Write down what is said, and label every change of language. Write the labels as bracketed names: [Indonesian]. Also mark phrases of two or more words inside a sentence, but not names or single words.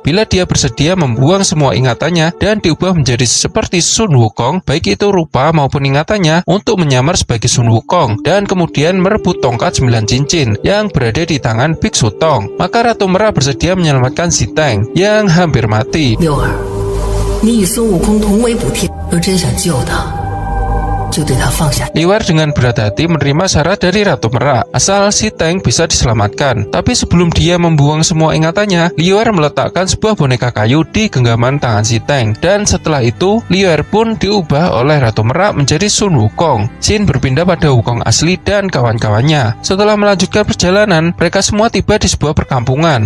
[Indonesian] Bila dia bersedia membuang semua ingatannya dan diubah menjadi seperti Sun Wukong, baik itu rupa maupun ingatannya, untuk menyamar sebagai Sun Wukong dan kemudian merebut tongkat 9 cincin yang berada di tangan Biksu Tong, maka Ratu Merak bersedia menyelamatkan Ziteng yang hampir mati. [Chinese] 六儿，你与孙悟空同为补天，若真想救他，就对他放下。 [Indonesian] Li Wer dengan berat hati menerima syarat dari Ratu Merak, asal Ziteng bisa diselamatkan. Tapi sebelum dia membuang semua ingatannya, Li Wer meletakkan sebuah boneka kayu di genggaman tangan Ziteng. Dan setelah itu, Li Wer pun diubah oleh Ratu Merak menjadi Sun Wukong. Scene berpindah pada Wukong asli dan kawan-kawannya. Setelah melanjutkan perjalanan, mereka semua tiba di sebuah perkampungan.